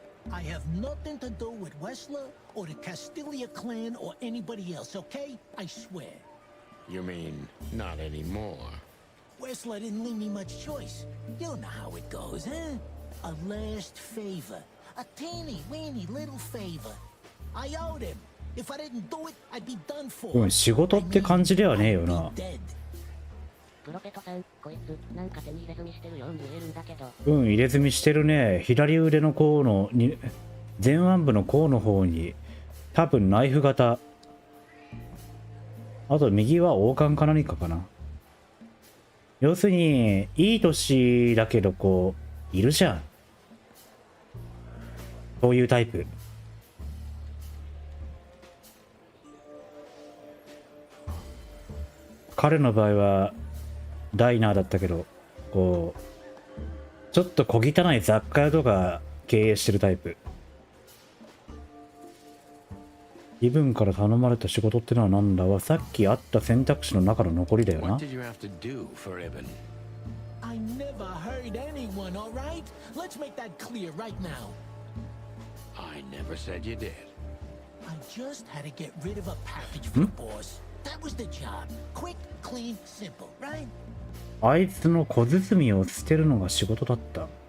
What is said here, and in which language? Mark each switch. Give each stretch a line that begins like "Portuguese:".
English: I have nothing to do with Wessler or the Castilia clan or anybody else, okay? I swear. You mean not anymore? Wessler didn't leave me much choice. You know how it goes, huh? A last favor. A teeny-weeny little favor. I owed him. If I didn't do it, I'd be done for.
Japanese: うん、仕事って感じではねえよな。プロペトさん、こいつ、なんか手に入れ墨してるように見えるんだけど。うん、入れ墨してるね。左腕の甲のに、前腕部の甲の方に、多分ナイフ型。あと右は王冠か何かかな。要するに、いい年だけどこう、いるじゃん。そういうタイプ。彼の場合は、ダイナーだったけど、こう、ちょっと小汚い雑貨屋とか経営してるタイプ。イブンから頼まれた仕事ってのはなんだわ。さっきあった選択肢の中の残りだよな。
English: What did you have to do for Ibn? I never hurt anyone, all right? Let's make that clear right now. I never said you did. I just had to get rid of a package for the boss. That was the job. Quick, clean, simple, right?
Japanese: あいつの小包を捨てるのが仕事だった。